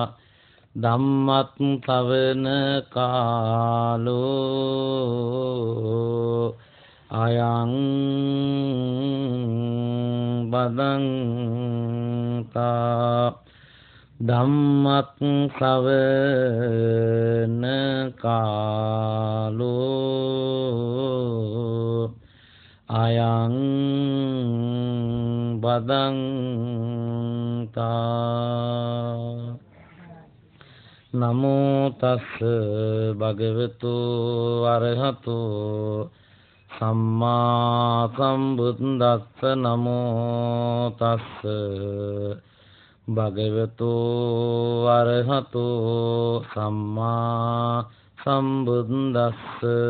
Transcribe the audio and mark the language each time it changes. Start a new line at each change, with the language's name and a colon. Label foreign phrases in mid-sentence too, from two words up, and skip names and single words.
Pali: ධම්මත් ශ්‍රවණ කාලෝ අයං බදන්තා. ධම්මත් ශ්‍රවණ කාලෝ අයං බදන්තා. නමෝ තස්ස භගවතු අරහතෝ සම්මා සම්බුද්දස්ස නමෝ තස්ස භගවතු අරහතෝ සම්මා සම්බුද්දස්ස